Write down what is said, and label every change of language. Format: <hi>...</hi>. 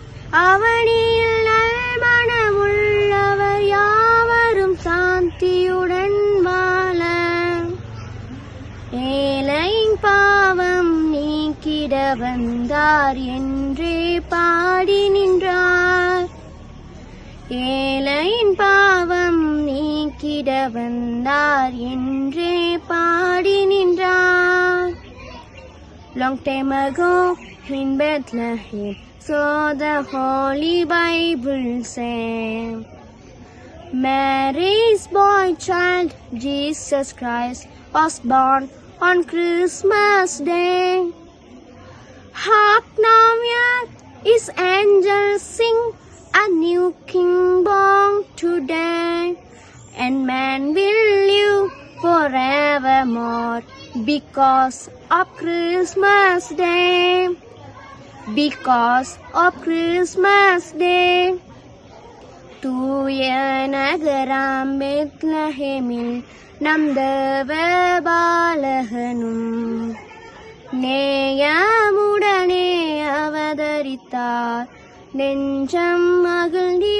<ta>அவனியில் நல்மனமுள்ளவர் யாவரும் சாந்தியுடன் வாழ ஏழையின் பாவம் நீக்கிட வந்தார் என்றே பாடி நின்றார். ஏழையின் பாவம் நீக்கிட வந்தார் என்றே பாடி நின்றார்.</ta> <en>Long time ago in Bethlehem, so the Holy Bible said, Mary's boy child, Jesus Christ, was born on Christmas Day. Hark now, earth, His angels sing, a new King born today, and man will live forevermore because of Christmas Day. Because of Christmas Day.</en> <ta>தூய நகராம் பெத்லஹேமில் நம் தேவ பாலகனும் நேயமுடனே அவதரித்தார் நெஞ்சம் மகிழ்</ta>